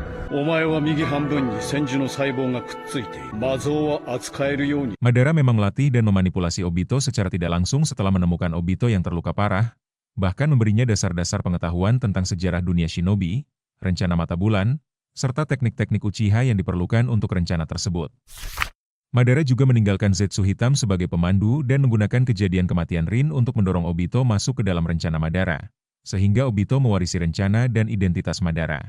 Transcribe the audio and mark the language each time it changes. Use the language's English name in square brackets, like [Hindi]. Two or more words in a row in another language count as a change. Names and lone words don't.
[Japanese] お前は右半分に千住の細胞がくっついている。魔像は扱えるように。 [Indonesian] Madara memang melatih dan memanipulasi Obito secara tidak langsung setelah menemukan Obito yang terluka parah, bahkan memberinya dasar-dasar pengetahuan tentang sejarah dunia shinobi, rencana mata bulan, serta teknik-teknik Uchiha yang diperlukan untuk rencana tersebut. Madara juga meninggalkan Zetsu hitam sebagai pemandu dan menggunakan kejadian kematian Rin untuk mendorong Obito masuk ke dalam rencana Madara, sehingga Obito mewarisi rencana dan identitas Madara.